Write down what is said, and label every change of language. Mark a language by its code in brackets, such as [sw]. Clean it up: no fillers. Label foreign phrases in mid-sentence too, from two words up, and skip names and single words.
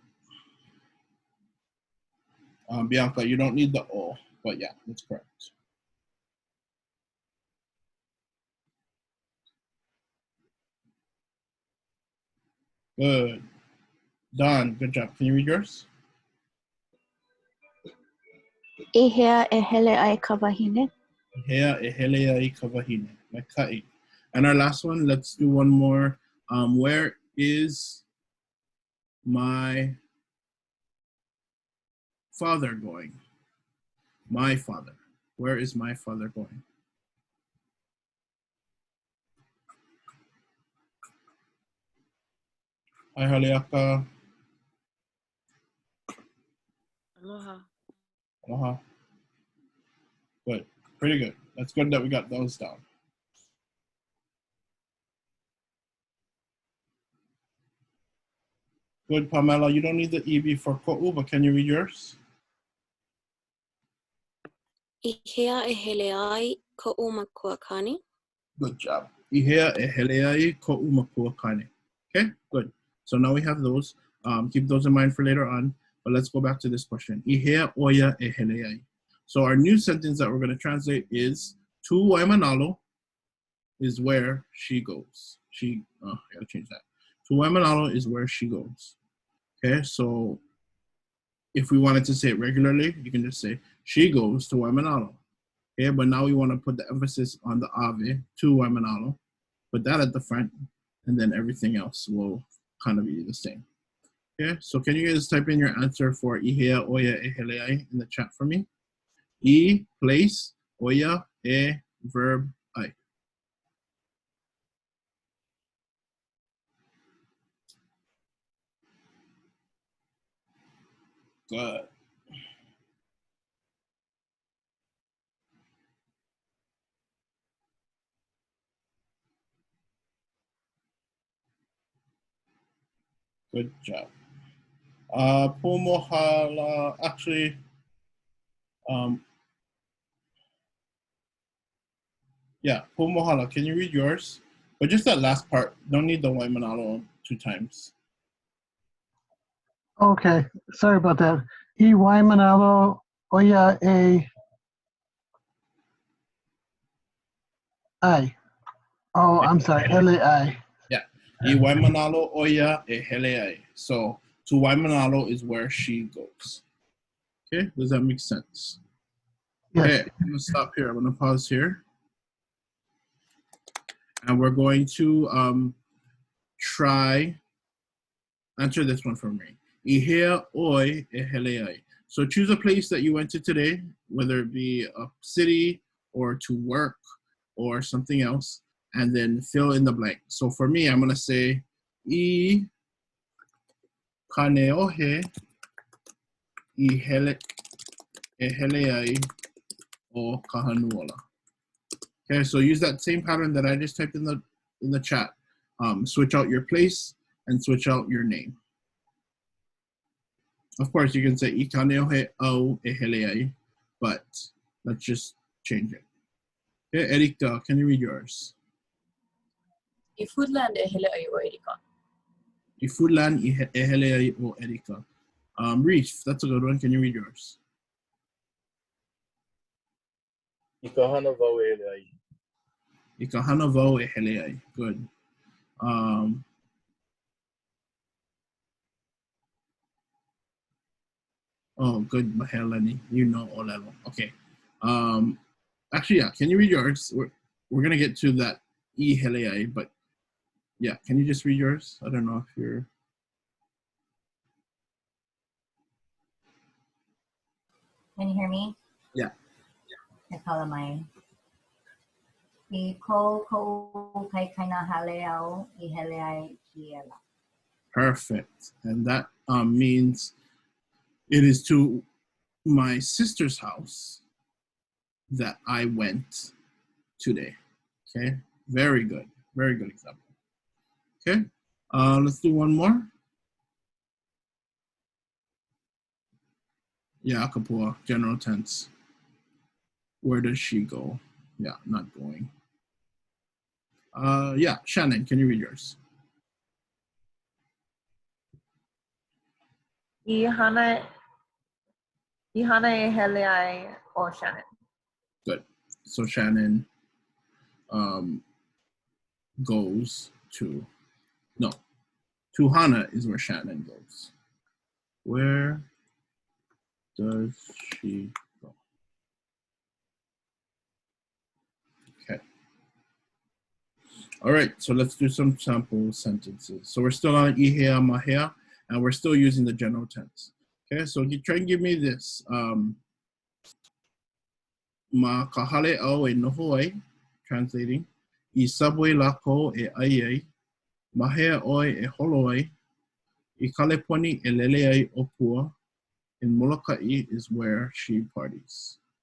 [en] Bianca, you don't need the O, but yeah, that's correct. Good. Don, good job. Can you read yours? [haw] Ihea e hele ai ka wahine. Ihea e hele ai ka wahine. Maikai. [en] And our last one, let's do one more. Where is my father going? My father. Where is my father going? Hi, Haleaka. Aloha. Aloha. Good. Pretty good. That's good that we got those down. Good, Pamela. You don't need the EB for ko'u, but can you read yours? [haw] Ihea e hele ai ko'u makuakani. [en] Good job. [haw] Ihea e hele ai ko'u makuakani. [en] Okay, good. So now we have those. Keep those in mind for later on. But let's go back to this question. [haw] Ihea oya e hele ai. [en] So our new sentence that we're going to translate is to Waimanalo is where she goes. I gotta change that. To Waimanalo is where she goes. Okay, so if we wanted to say it regularly, you can just say she goes to Waimanalo. Okay, but now we want to put the emphasis on the ave, to Waimanalo. Put that at the front, and then everything else will kind of be the same. Okay, so can you guys type in your answer for [haw] Ihea Oya e hele ai [en] in the chat for me? [haw] I, place, oia, e, verb, ai. [en] Good. Good job. Pomohala, actually, yeah, Pomohala, can you read yours? But just that last part, don't need the Waimanalo 2 times. Okay, sorry about that. [haw] I Waimanalo oia e ai. [en] Oh, I'm sorry, LAI. Yeah, [haw] I Waimanalo oia e hele ai. [en] So to Waimanalo is where she goes. Okay, does that make sense? Yes. Okay, I'm gonna stop here. I'm gonna pause here. And we're going to try, answer this one for me. [haw] Ihea oi e hele ai. [en] So choose a place that you went to today, whether it be a city or to work or something else, and then fill in the blank. So for me, I'm gonna say [haw] I kaneohe I hele ai o Kahanuola. [en] Okay, so use that same pattern that I just typed in the chat. Switch out your place and switch out your name. Of course, you can say [haw] I kaneohe au e hele ai, [en] but let's just change it. Okay, Erika, can you read yours? [haw] I Foodland e hele ai o Erika. I Foodland e hele ai o Erika. [en] Reef, that's a good one. Can you read yours? [haw] I kahana wau e hele ai. I kahana wau e hele ai. [en] Good. Oh, good, Mahelani. You know ʻŌLELO. Okay. Actually, yeah. Can you read yours? We're gonna get to that [haw] I hele ai, [en] but yeah. Can you just read yours? I don't know if you're. Can you hear me? Yeah. I call it my. [haw] I ko kai kaina hale au I hele ai ki ela. [en] Perfect. And that means it is to my sister's house that I went today. Okay. Very good. Very good example. Okay. Let's do one more. Yeah, Kapua, general tense. Where does she go? Yeah, not going. Yeah, Shannon, can you read yours? [haw] I hana e hele ai o Shannon. [en] Good. So Shannon goes to, no, to Hana is where Shannon goes. Where does she go? Okay. All right, so let's do some sample sentences. So we're still on [haw] ihea mahea, [en] and we're still using the general tense. Okay, so you try and give me this. [haw] Ma kahale au e noho ai, translating. I subway lako e ai ai. Mahea oi e holo ai. I kaleponi e lele ai o pua. [en] In Molokai is where she parties.